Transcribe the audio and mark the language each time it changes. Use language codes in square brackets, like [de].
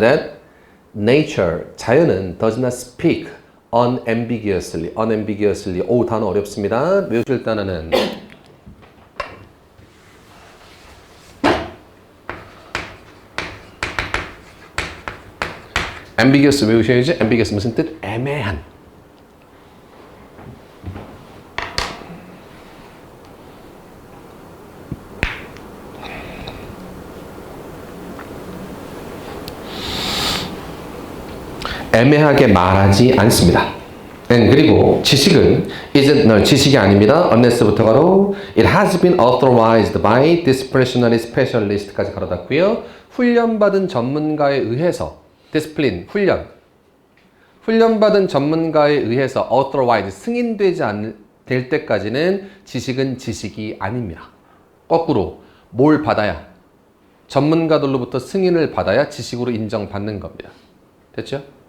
[en] that nature, [ko] 자연은 [en] does not speak unambiguously. [ko] 오, 단어 어렵습니다. 외우실 단어는 ambiguous 외우셔야지. ambiguous 무슨 뜻? 애매한. 애매하게 말하지 않습니다. 그리고 지식은 지식이 아닙니다. [en] unless부터가로 it has been authorized by disciplinary specialist까지 [ko] 가로닫고요. 훈련받은 전문가에 의해서 discipline, 훈련받은 전문가에 의해서 authorized, 승인되지 될 때까지는 지식은 지식이 아닙니다. 거꾸로 뭘 받아야? 전문가들로부터 승인을 받아야 지식으로 인정받는 겁니다. 됐죠?